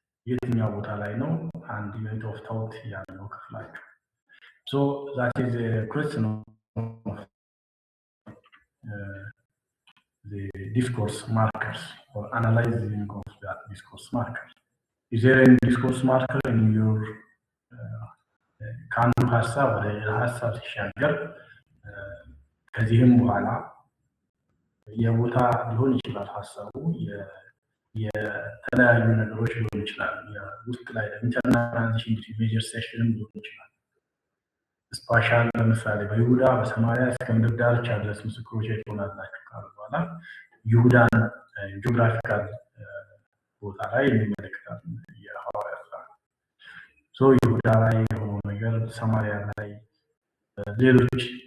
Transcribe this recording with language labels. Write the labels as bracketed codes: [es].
[am] የትኛው ቦታ ላይ ነው አንድ ዩኒት ኦፍ ታውት ያለው ክፍላችሁ? [en] So that is a question of the discourse markers, or analyzing of that discourse markers. Is there any discourse marker in your [am] ከአንዱ ሀሳብ ወደ ሌላ ሀሳብ ሲሻገር ከዚህም በኋላ የቦታ ሊሆን ይችላል ሀሳቡ የተለያዩ ነገሮች ሊሆን ይችላል። ውስጥ ላይ ኢንተርናል ትራንዚሽን ቢትዊን ሜጀር ሴክሽንም ሊሆን ይችላል። ስፓሻል ለምሳሌ በይሁዳ በሰማሪያ እስከ ምድር ዳርቻ ድረስ ምስክሮች ትሆናላችሁ ካሉ በኋላ ይሁዳን ጂኦግራፊካል ቦታ ላይ የሚመለከታት የሐዋርያት ሥራ ይሁዳ ላይ የሆነው ነገር ሰማሪያ ላይ ሌሎች